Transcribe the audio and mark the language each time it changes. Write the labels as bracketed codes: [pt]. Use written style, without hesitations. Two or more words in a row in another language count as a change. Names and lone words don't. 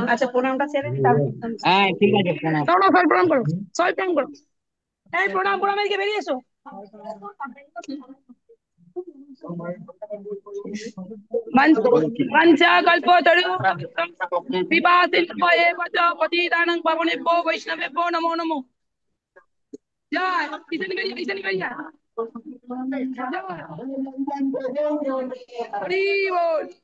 [bn] আচ্ছা প্রণামটা ছেড়ে দিই তারপর কীর্তন। হ্যাঁ ঠিক আছে প্রণাম। দাও না, সবাই প্রণাম করো, সবাই প্রণাম করো। এই প্রণাম প্রণাম, এদিকে বেরিয়ে এসো। [sa] মঞ্চা কল্পতরু বিভা সিন্ধু এব চ পতিতানাং পাবনেভ্যো বৈষ্ণবেভ্যো নমো নমো। [bn] জয় কিষান গাইয়া কিষান গাইয়া হরি বল।